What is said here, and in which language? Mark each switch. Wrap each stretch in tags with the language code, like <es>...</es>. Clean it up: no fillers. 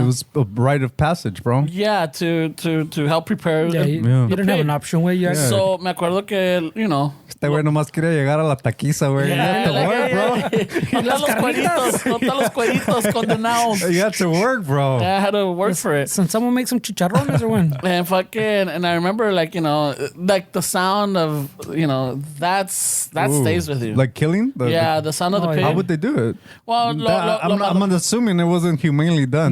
<en>It was a rite of passage, bro. Yeah, to help prepare. Yeah, you didn't have an option where you had to.</en> <es>So me acuerdo que, Este güey nomás quería llegar a la taquiza, güey.</es> <en>You had to work, bro.</en> <es>No están los cueritos condenados.</es> <en>You had to work, bro. I had to work for it. Can someone make some chicharrones or when? And I remember like the sound of that Ooh. stays with you. Like killing? The sound of the Oh, pig. yeah. How would they do it? Well, I'm assuming it wasn't humanely done.</en>